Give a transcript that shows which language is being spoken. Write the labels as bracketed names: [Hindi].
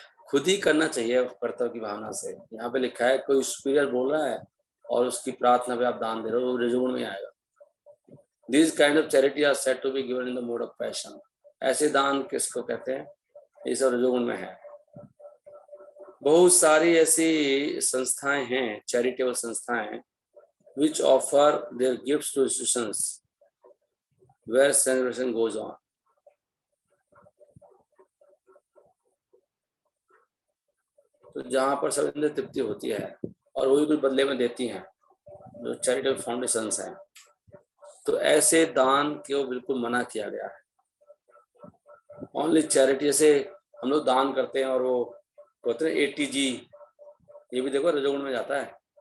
[Hindi] खुद ही करना चाहिए कर्तव्य की भावना से। यहाँ पे लिखा है कोई सुपीरियर बोल रहा है और उसकी प्रार्थना पे आप दान दे रहे हो, वो रजोगुण में आएगा। [English] this kind of charity are said to be given in the mode of passion, [Hindi] ऐसे दान किसको कहते हैं, ये सब रजोगुण में है। बहुत सारी ऐसी संस्थाएं हैं, चैरिटेबल संस्थाएं, [English] which offer their gifts to institutions where celebration goes on. [Hindi] तो जहाँ पर सब इंद्रिय तृप्ति होती है और वही कुछ बदले में देती हैं, जो चैरिटेबल फाउंडेशंस हैं, तो ऐसे दान को बिल्कुल मना किया गया है। [English] only charity, [Hindi] जैसे हम लोग दान करते हैं और वो कहते हैं ATG, ये भी देखो रजोगुण में जाता है।